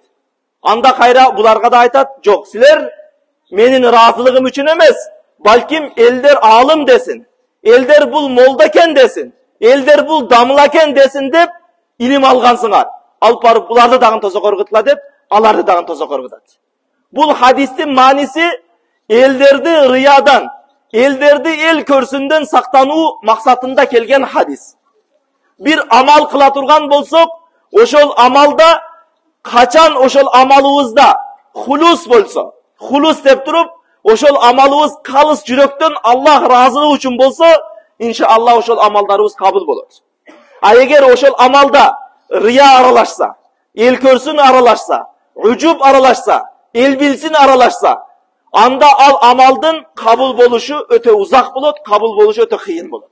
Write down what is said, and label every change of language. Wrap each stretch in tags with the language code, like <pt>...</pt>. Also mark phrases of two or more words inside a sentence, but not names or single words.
<ky>Анда кайра буларга да айтат: "Жок, силер менин разылыгым үчүн эмес, балким элдер алым десин, элдер бул молда экен десин, элдер бул дамыл экен десин" деп илим алгансыңар. Алып барып буларды дагы тозок оргутула деп, аларды дагы тозок оргутат. Бул хадистин мааниси элдерди рыядан, элдерди эл көрсүндөн сактануу максатында келген хадис. Бир амал кыла турган болсок, ошол амалда качан ошол амалыбызда хулус болсо, хулус деп туруп, ошол амалыбыз калыс жүрөктөн Аллах разылыгы үчүн болсо, иншаллах ошол амалдарыбыз кабыл болот. А эгер ошол амалда рыя аралашса, эл көрсүн аралашса, үжүп аралашса, эл билсин аралашса, анда ал амалдын кабыл болушу өтө узак болот, кабыл болушу өтө кыйын болот.</ky>